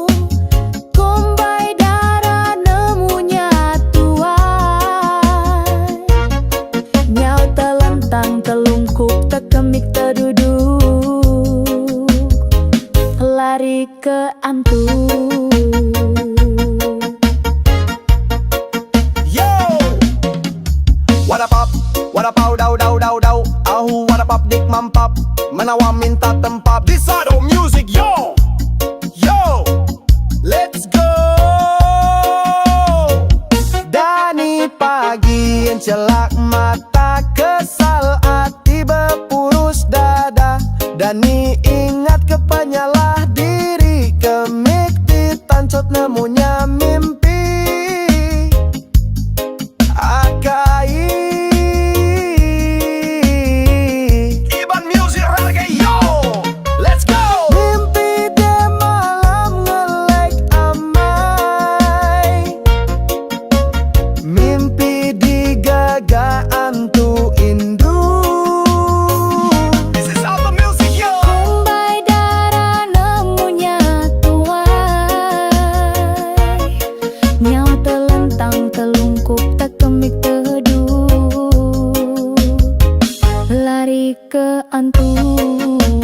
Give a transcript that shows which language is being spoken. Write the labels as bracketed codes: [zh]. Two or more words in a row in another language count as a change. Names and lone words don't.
[iba] Kombai darah nemunya tuai, nyau telentang telungkup tekemik terduduk, lari ke antung. Yo! [en] What up up? What up au dau dau dau dau? [iba] Ahu [en] what up up [iba] dik mampap, menawa minta tempap. [en] This auto music yo! Yo! Let's go! [iba] Dani pagi encelak mata, kesal hati berpurus dada. Dani ingat kepenyalah diri, kemik ditancot nemunya mimpi. [en] Akai Iban Music Reggae yo! Let's go! [iba] Mimpi de malam ngelek amai, mimpi digaga antu indung. [en] This is all the music yo! [iba] Kombai darah nemunya tuai, nyau telentang telungkup tekemik terduduk, lari ke antung.